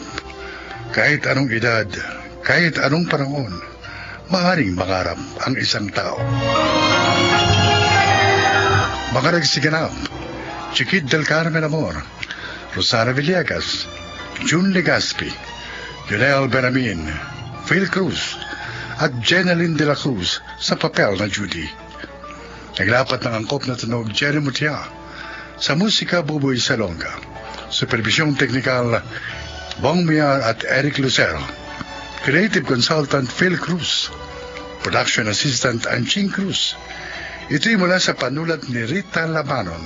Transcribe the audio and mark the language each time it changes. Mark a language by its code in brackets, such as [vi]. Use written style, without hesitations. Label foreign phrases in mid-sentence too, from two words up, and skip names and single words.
[tl] Kahit anong edad, kahit anong panahon, maaaring mangarap ang isang tao. Mga nagsiganap, Chiquit del Carmen Amor, Rosana Villegas, June Legaspi, Junel Beramin, Phil Cruz, at Jeneline de la Cruz sa papel na Judy. Naglapat ng angkop na tunog Jerry Mutia, sa musika Buboy Salonga, supervisyong teknikal Bong Miar at Eric Lucero, [en] Creative Consultant [tl] Phil Cruz. [en] Production Assistant [tl] Anching Cruz. Ito'y mula sa panulat ni Rita Labanon.